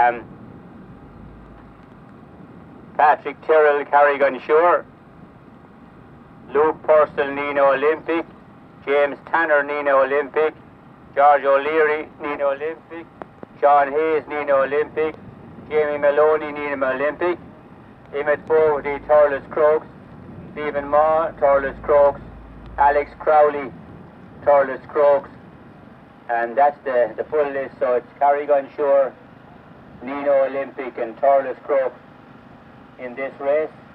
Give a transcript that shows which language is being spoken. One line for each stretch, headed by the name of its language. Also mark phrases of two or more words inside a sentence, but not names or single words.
English: Patrick Tyrrell, Carrigan-Shore, Luke Purcell, Nino Olympic, James Tanner, Nino Olympic, George O'Leary, Nino Olympic, Sean Hayes, Nino Olympic, Jamie Maloney, Nino Olympic, Emmett Fogarty, Turles Crokes, Stephen Maw, Turles Crokes, Alex Crowley, Turles Crokes, and that's the full list. So it's Carrigan-Shore, Nino Olympic and Turles Crokes in this race.